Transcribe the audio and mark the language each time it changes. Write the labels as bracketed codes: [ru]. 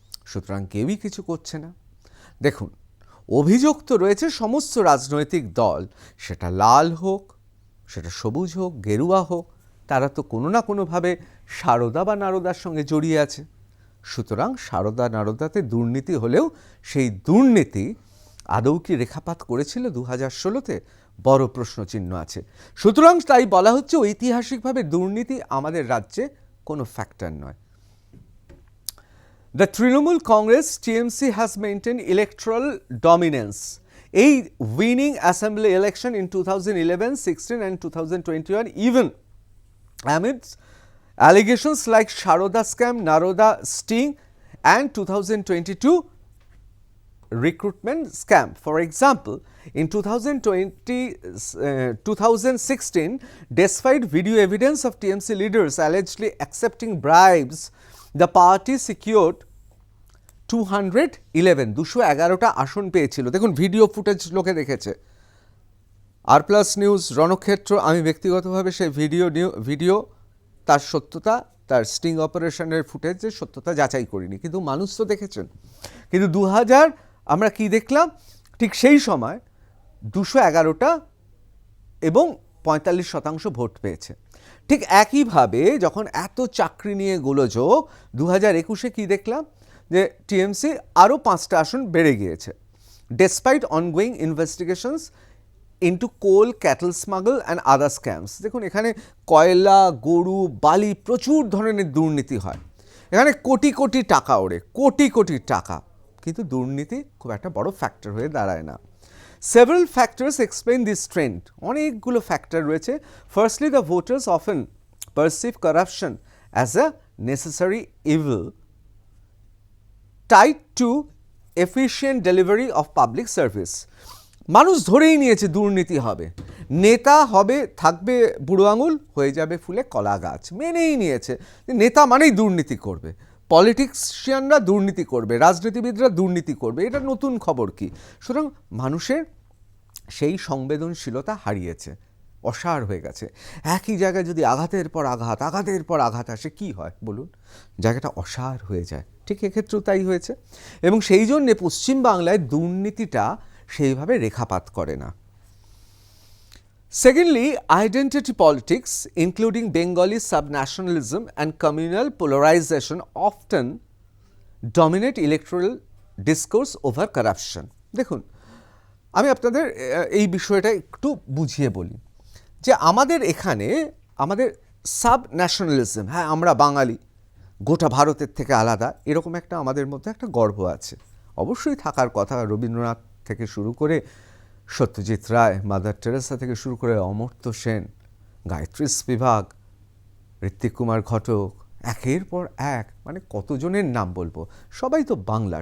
[bn] সুতরাং কেউই কিছু করছে না। দেখুন, অভিযোগ তো রয়েছে সমস্ত রাজনৈতিক দল, সেটা লাল হোক, সেটা সবুজ হোক, গেরুয়া হোক, তারা তো কোনো না কোনোভাবে সারদা বা নারদার সঙ্গে জড়িয়ে আছে। সুতরাং সারদা নারদাতে দুর্নীতি হলেও সেই দুর্নীতি আদৌ কি রেখাপাত করেছিল 2016-তে? বড় প্রশ্নচিহ্ন আছে। সুতরাং তাই বলা হচ্ছে ঐতিহাসিকভাবে দুর্নীতি আমাদের রাজ্যে কোনো ফ্যাক্টর নয়। [en] The Trinamool Congress TMC has maintained electoral dominance. A winning assembly election in 2011, 16 and 2021 even amidst allegations like Sharoda scam, Naroda sting and 2022 recruitment scam. For example, in 2016, despite video evidence of TMC leaders allegedly accepting bribes, the party secured 211টা আসন পেয়েছিল। দেখুন, video footage লোকে দেখেছে। [bn] আর plus news রণক্ষেত্র, আমি ব্যক্তিগতভাবে সেই video তার সত্যতা, তার স্টিং অপারেশনের ফুটেজের সত্যতা যাচাই করিনি, কিন্তু মানুষ তো দেখেছেন। কিন্তু 2000 আমরা কি দেখলাম, ঠিক সেই সময় 211টা এবং 45% ভোট পেয়েছে। ঠিক একইভাবে যখন এত চাকরি নিয়ে গোলযোগ, 2021-এ কী দেখলাম, যে টিএমসি আরও 5টা আসন বেড়ে গিয়েছে, despite ongoing investigations into coal, cattle smuggle and other scams. দেখুন, এখানে কয়লা, গরু, বালি, প্রচুর ধরনের দুর্নীতি হয়। এখানে কোটি কোটি টাকা ওড়ে, কোটি কোটি টাকা, কিন্তু দুর্নীতি খুব একটা বড় ফ্যাক্টর হয়ে দাঁড়ায় না। [en] Several factors explain this trend. অনেকগুলো factor রয়েছে। Firstly, the voters often perceive corruption as a necessary evil tied to efficient delivery of public service. [bn] মানুষ ধরেই নিয়েছে দুর্নীতি হবে, নেতা হবে, থাকবে বুড়ো আঙুল, হয়ে যাবে ফুলে কলা গাছ, মেনেই নিয়েছে নেতা মানেই দুর্নীতি করবে, পলিটিক্সিয়ানরা দুর্নীতি করবে, রাজনীতিবিদরা দুর্নীতি করবে, এটা নতুন খবর কি? সুতরাং মানুষের সেই সংবেদনশীলতা হারিয়েছে, অসাড় হয়ে গেছে। একই জায়গায় যদি আঘাতের পর আঘাত আসে, কি হয় বলুন? জায়গাটা অসাড় হয়ে যায়। ঠিক এক্ষেত্রেও তাই হয়েছে, এবং সেই জন্যে পশ্চিমবাংলায় দুর্নীতিটা সেইভাবে রেখাপাত করে না। [en] Secondly, identity politics, including Bengali subnationalism and communal polarization, often dominate electoral discourse over corruption. [bn] দেখুন, আমি আপনাদের এই বিষয়টা একটু বুঝিয়ে বলি, যে আমাদের এখানে আমাদের সাব ন্যাশনালিজম, হ্যাঁ আমরা বাঙালি, গোটা ভারতের থেকে আলাদা, এরকম একটা আমাদের মধ্যে একটা গর্ব আছে, অবশ্যই থাকার কথা। রবীন্দ্রনাথ থেকে শুরু করে সত্যজিৎ রায়, মাদার টেরেসা থেকে শুরু করে অমর্ত্য সেন, গায়ত্রী স্পিভাক, ঋত্বিক কুমার ঘটক, একের পর এক, মানে কতজনের নাম বলবো, সবাই তো বাংলা।